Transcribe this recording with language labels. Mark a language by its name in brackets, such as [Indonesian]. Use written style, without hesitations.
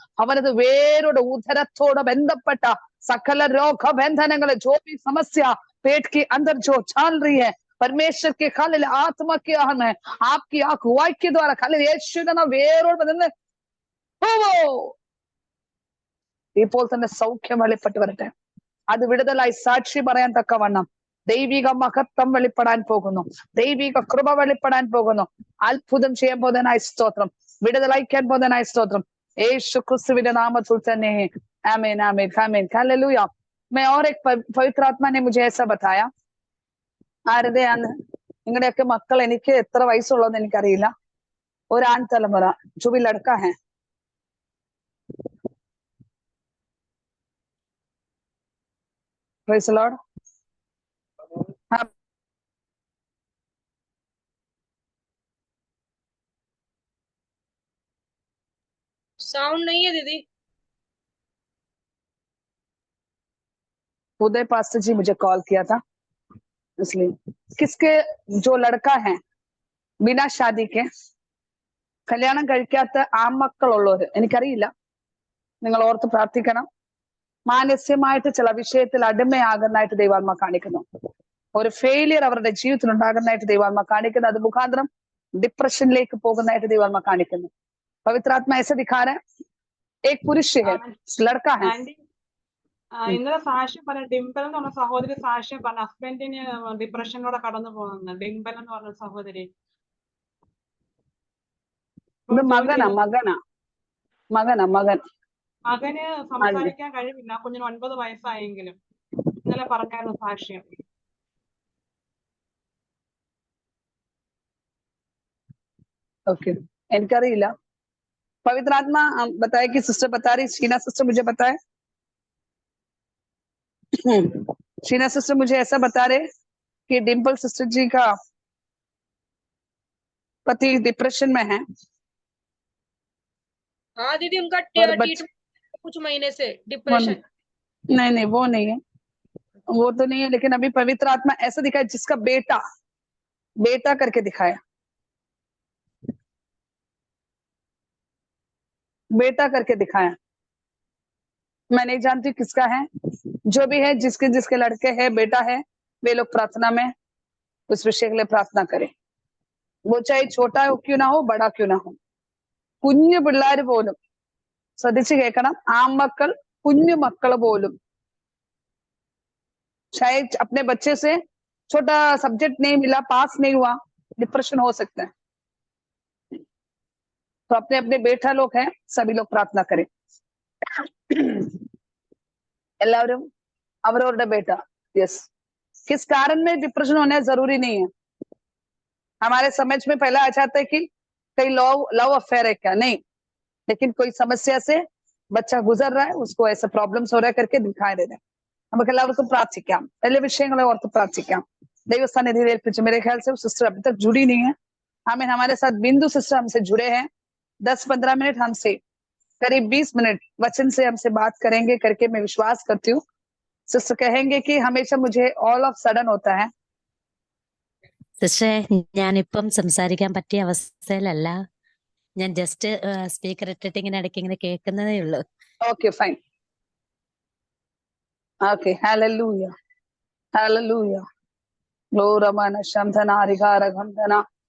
[Malayalam] അവനത് വേരോട് ഉദരത്തോട് ബന്ധപ്പെട്ട സകല രോഗബന്ധനങ്ങളെ [Hindi] जो भी समस्या पेट के अंदर जो चल रही है परमेश्वर के खाली आत्मा की आह में आपकी अगुवाई के द्वारा खाली [Malayalam] യേശുവിനെ വേരോട് ബന്ധ ഇപ്പോൾ തന്നെ സൗഖ്യം വെളിപ്പെട്ട് വരട്ടെ. അത് വിടുതലായി സാക്ഷി പറയാൻ തക്കവണ്ണം ദൈവിക മഹത്വം വെളിപ്പെടാൻ പോകുന്നു. ദൈവിക കൃപ വെളിപ്പെടാൻ പോകുന്നു. അത്ഭുതം ചെയ്യാൻ പോകുന്നതിനായി സ്തോത്രം. വിടുതലയക്കാൻ പോകുന്നതിനായി സ്തോത്രം. യേശു ക്രിസ്തുവിന്റെ നാമത്തിൽ തന്നെ ആമേൻ ആമേൻ ആമേൻ ഹല്ലേലൂയ. [Hindi] मैं और एक पवित्र आत्मा ने मुझे ऐसा बताया, [Malayalam] ആരുടെയാണ് നിങ്ങളുടെയൊക്കെ മക്കൾ, എനിക്ക് എത്ര വയസ്സുള്ളതെന്ന് എനിക്കറിയില്ല, ഒരു ആൺ തലമുറ [Hindi] जो भी लड़का है [English] Praise the Lord. [Hindi] साउंड नहीं है दीदी। उदय पास्टर जी मुझे कॉल किया था, इसलिए किसके जो लड़का है बिना शादी के [Malayalam] കല്യാണം കഴിക്കാത്ത ആൺമക്കളുള്ളവര്, എനിക്കറിയില്ല, നിങ്ങൾ ഓർത്ത് പ്രാർത്ഥിക്കണം. മാനസികമായിട്ട് ചില വിഷയത്തിൽ അടിമയാകുന്നതായിട്ട് ദൈവാത്മ കാണിക്കുന്നു. ഒരു ഫെയിലിയർ അവരുടെ ജീവിതത്തിൽ ഉണ്ടാകുന്നതായിട്ട് ദൈവാത്മ കാണിക്കുന്നു. അത് മുഖാന്തരം ഡിപ്രഷനിലേക്ക് പോകുന്നതായിട്ട് ദൈവാത്മ കാണിക്കുന്നു. [Hindi] പവിത്രാത്മ ऐसे दिखा रहा है, एक पुरुष है, लड़का है. [Malayalam] ആന്റി ഇന്നലെ സാക്ഷ്യം പറഞ്ഞ ഡിംപൽ എന്ന് പറഞ്ഞ സഹോദരി സാക്ഷ്യം പറഞ്ഞ ഹസ്ബൻഡിന് ഡിപ്രഷനിലൂടെ കടന്നു പോകുന്നത്. ഡിംപൽ എന്ന് പറഞ്ഞ സഹോദരി ഇത് മകനാ മകൻ മകന് സംസാരിക്കാൻ കഴിവില്ല. കുഞ്ഞിന് 9 വയസ്സായെങ്കിലും ഇന്നലെ പറഞ്ഞായിരുന്നു സാക്ഷ്യം. ओके, എനിക്കറിയില്ല. [Hindi] पवित्र आत्मा बताए कि सिस्टर बता रही, शीना सिस्टर मुझे बताए, शीना सिस्टर मुझे ऐसा बता रहे कि डिम्पल सिस्टर जी का पति डिप्रेशन में है. हाँ दीदी, उनका और ट्रीटमेंट कुछ महीने से डिप्रेशन। नहीं वो नहीं है, वो तो नहीं है, लेकिन अभी पवित्र आत्मा ऐसा दिखाया जिसका बेटा करके दिखाया, बेटा करके दिखाया. मैं नहीं जानती किसका है, जो भी है, जिसके लड़के है, बेटा है, वे लोग प्रार्थना में उस विषय के लिए प्रार्थना करें. वो चाहे छोटा हो क्यों ना हो, बड़ा क्यों ना हो. [Malayalam] കുഞ്ഞു പിള്ളേർ പോലും ശ്രദ്ധിച്ചു കേൾക്കണം. ആൺമക്കൾ, കുഞ്ഞു മക്കൾ പോലും [Hindi] शायद अपने बच्चे से छोटा सब्जेक्ट नहीं मिला, पास नहीं हुआ, डिप्रेशन हो सकता है. तो अपने अपने बेटा लोग हैं, सभी लोग प्रार्थना करें. [Malayalam] എല്ലാവരും അവരവരുടെ बेटा. [Hindi] यस, किस कारण में डिप्रेशन होना जरूरी नहीं है. हमारे समझ में पहला आ जाता है कि कई लव अफेयर है क्या, नहीं, लेकिन कोई समस्या से बच्चा गुजर रहा है, उसको ऐसे प्रॉब्लम्स हो रहा है करके दिखाई दे रहे हैं. [Malayalam] നമുക്ക് എല്ലാവർക്കും പ്രാർത്ഥിക്കാം, എല്ലാ വിഷയങ്ങളെ ഓർത്ത് പ്രാർത്ഥിക്കാം. ദൈവസ്ഥാനിധിയിൽ ഏൽപ്പിച്ചു. [Hindi] मेरे ख्याल से वो सिस्टर अभी तक जुड़ी नहीं है. हमें हमारे साथ बिंदु सिस्टर हमसे जुड़े हैं. 10-15 मिनट हमसे, करीब 20 मिनट वचन से हमसे बात करेंगे करके मैं विश्वास करती हूँ. सिस्टर कहेंगे कि हमेशा मुझे ऑल ऑफ सडन होता है. [Malayalam] സിസ്റ്ററെ, ഞാനിപ്പം സംസാരിക്കാൻ പറ്റിയ അവസ്ഥയിലല്ല. ഞാൻ ജസ്റ്റ് സ്പീക്കർ ഇട്ടിട്ട് ഇങ്ങനെ ഇടയ്ക്ക് ഇങ്ങനെ കേൾക്കുന്നതേ ഉള്ളൂ. [English] Okay, fine. Okay, hallelujah. Hallelujah. Gloramana Shamdhana Rigara Gandhana.